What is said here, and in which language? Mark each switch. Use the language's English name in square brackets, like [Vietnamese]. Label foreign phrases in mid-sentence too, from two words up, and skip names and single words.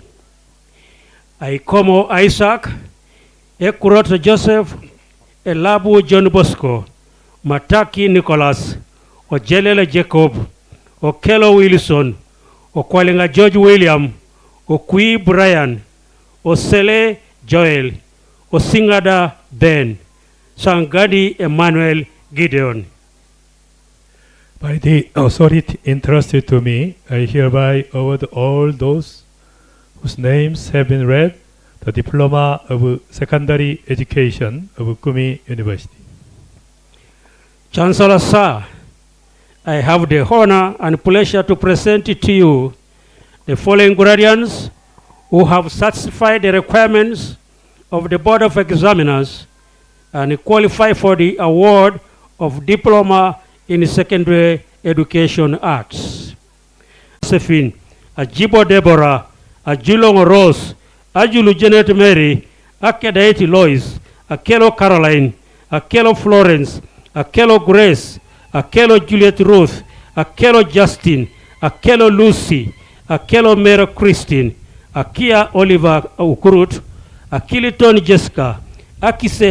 [English] Aikomo Isaac, Ekurot Joseph, Elabu John Bosco, Mataki Nicholas, Ojelele Jacob, Okelo Wilson, Okwalenga George William, Okui Brian, Osele Joel, Osingada Ben, Sangadi Emmanuel Gideon. By the authority entrusted to me, I hereby award all those whose names have been read the Diploma of Secondary Education of Kumi University. Chancellor, sir, I have the honor and pleasure to present to you the following graduates who have satisfied the requirements of the Board of Examiners and qualify for the award of Diploma in Secondary Education Arts. Josephine, Ajibo Deborah, Ajulong Rose, Ajulu Janet Mary, Akedaiti Lois, Akelo Caroline, Akelo Florence, Akelo Grace, Akelo Juliet Ruth, Akelo Justin, Akelo Lucy, Akelo Mary Christine, Akia Oliver Ukurut, Akiliton Jessica, Akise